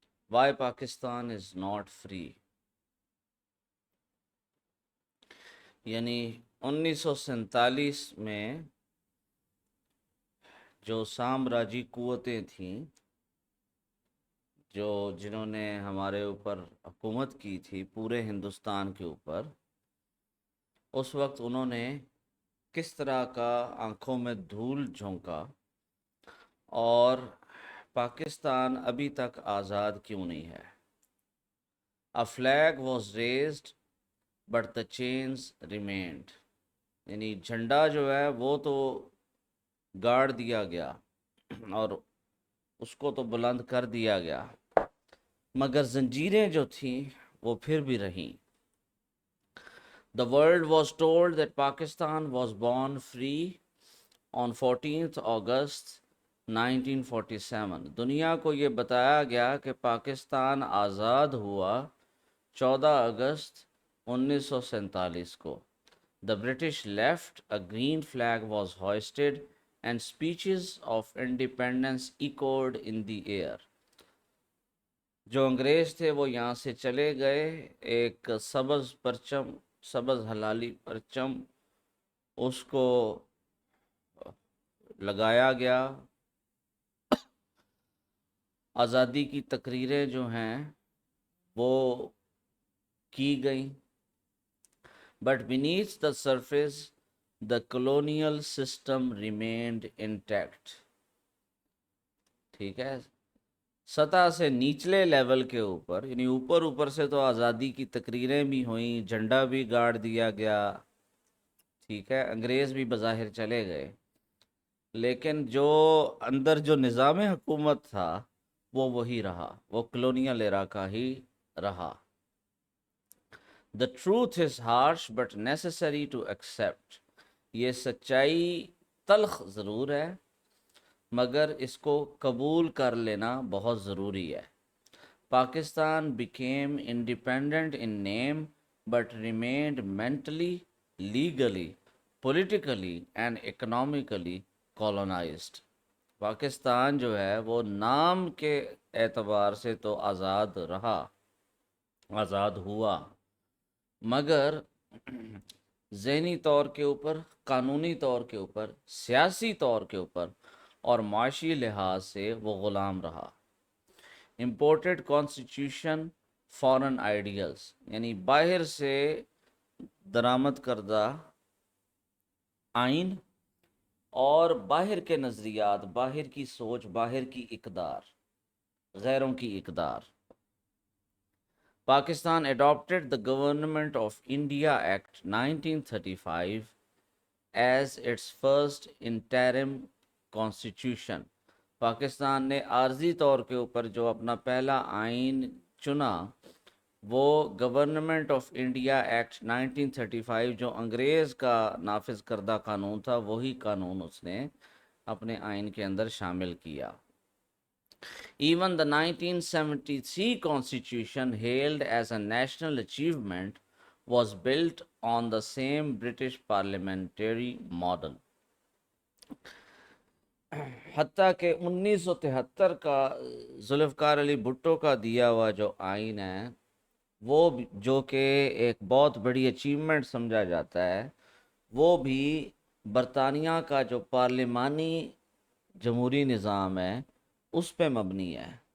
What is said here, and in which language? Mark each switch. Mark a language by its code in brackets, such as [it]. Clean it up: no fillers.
[en] Why Pakistan is not free. [ur] یعنی 1947 میں جو سامراجی قوتیں تھیں جنہوں نے ہمارے اوپر حکومت کی تھی پورے ہندوستان کے اوپر، اس وقت انہوں نے کس طرح کا آنکھوں میں دھول جھونکا اور پاکستان ابھی تک آزاد کیوں نہیں ہے. [en] A flag was raised but the chains remained. [ur] یعنی جھنڈا جو ہے وہ تو گاڑ دیا گیا اور اس کو تو بلند کر دیا گیا، مگر زنجیریں جو تھیں وہ پھر بھی رہیں. [en] The world was told that Pakistan was born free on 14th August 1947. [ur] دنیا کو یہ بتایا گیا کہ پاکستان آزاد ہوا 14 اگست 1947 کو. [en] The British left, a green flag was hoisted and speeches of independence echoed in the air. [ur] جو انگریز تھے وہ یہاں سے چلے گئے، ایک سبز ہلالی پرچم اس کو لگایا گیا. آزادی کی تقریریں جو ہیں وہ کی گئیں. [en] But beneath the surface, the colonial system remained intact. [ur] ٹھیک ہے، سطح سے نچلے لیول کے اوپر، یعنی اوپر سے تو آزادی کی تقریریں بھی ہوئیں، جھنڈا بھی گاڑ دیا گیا، ٹھیک ہے، انگریز بھی بظاہر چلے گئے، لیکن جو اندر جو نظام حکومت تھا وہ وہی رہا، وہ کلونیل ایرا کا ہی رہا. [en] The truth is harsh but necessary to accept. [ur] یہ سچائی تلخ ضرور ہے مگر اس کو قبول کر لینا بہت ضروری ہے. [en] Pakistan became independent in name but remained mentally, legally, politically and economically colonized. [ur] Pakistan جو ہے وہ نام کے اعتبار سے تو آزاد رہا، آزاد ہوا، مگر ذہنی طور کے اوپر، قانونی طور کے اوپر، سیاسی طور کے اوپر اور معاشی لحاظ سے وہ غلام رہا. [en] imported constitution, foreign ideals, [ur] یعنی باہر سے درآمد کردہ آئین اور باہر کے نظریات، باہر کی سوچ، باہر کی اقدار، غیروں کی اقدار. [en] Pakistan adopted the Government of India Act 1935 as its first interim constitution. [ur] Pakistan نے عارضی طور کے اوپر جو اپنا پہلا آئین چنا وہ گورنمنٹ آف انڈیا ایکٹ 1935 جو انگریز کا نافذ کردہ قانون تھا وہی قانون اس نے اپنے آئین کے اندر شامل کیا. [en] Even the 1973 constitution, hailed as a national achievement, was built on the same British parliamentary model. [ur] حتیٰ کہ 1973 کا ذوالفقار علی بھٹو کا دیا ہوا جو آئین ہے وہ جو کہ ایک بہت بڑی اچیومنٹ سمجھا جاتا ہے، وہ بھی برطانیہ کا جو پارلیمانی جمہوری نظام ہے اس پہ مبنی ہے.